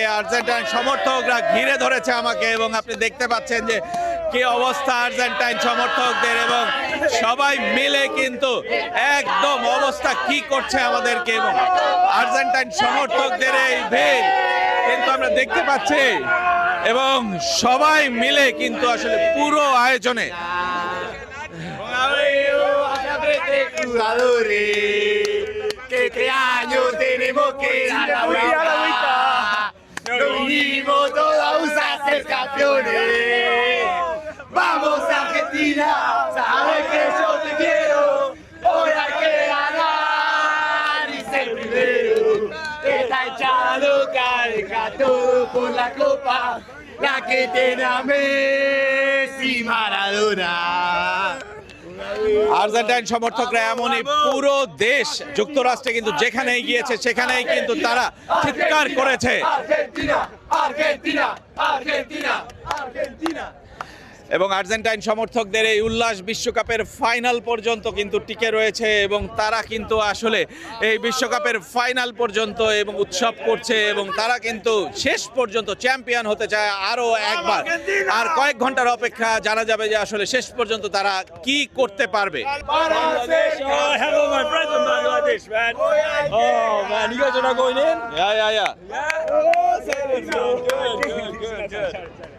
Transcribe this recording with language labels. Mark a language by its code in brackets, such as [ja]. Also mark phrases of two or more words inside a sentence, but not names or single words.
[bn] আর্জেন্টাইন সমর্থকরা ঘিরে ধরেছে আমাকে এবং আপনি দেখতে পাচ্ছেন যে কি অবস্থা আর্জেন্টাইন সমর্থকদের, এবং সবাই মিলে কিন্তু একদম অবস্থা কি করছে আমাদেরকে, এবং আর্জেন্টাইন সমর্থকদের এই ভিড় কিন্তু আমরা দেখতে পাচ্ছি, এবং সবাই মিলে কিন্তু আসলে পুরো আয়োজনে [es] que este año tenemos que ir a la vuelta. Nos vinimos todos a ser campeones. Vamos Argentina, sabes que yo te quiero. Hoy hay que ganar y ser primero. Esta hinchada loca deja todo por la copa, la que tiene a Messi y Maradona. [bn] আর্জেন্টাইন সমর্থকরা এমনই, পুরো দেশ যুক্তরাষ্ট্রে কিন্তু যেখানেই গিয়েছে সেখানেই কিন্তু তারা চিৎকার করেছে Argentina, Argentina, Argentina, Argentina. এবং আর্জেন্টাইন সমর্থকদের এই উল্লাস বিশ্বকাপের ফাইনাল পর্যন্ত কিন্তু টিকে রয়েছে, এবং তারা কিন্তু আসলে এই বিশ্বকাপের ফাইনাল পর্যন্ত এবং উৎসব করছে, এবং তারা কিন্তু শেষ পর্যন্ত চ্যাম্পিয়ন হতে চায় আরো একবার। আর কয়েক ঘন্টার অপেক্ষা, জানা যাবে যে আসলে শেষ পর্যন্ত তারা কি করতে পারবে। [en] Oh, hello, my friends from Bangladesh, man. Oh, man, you guys are not going in? Yeah. Good, good, good.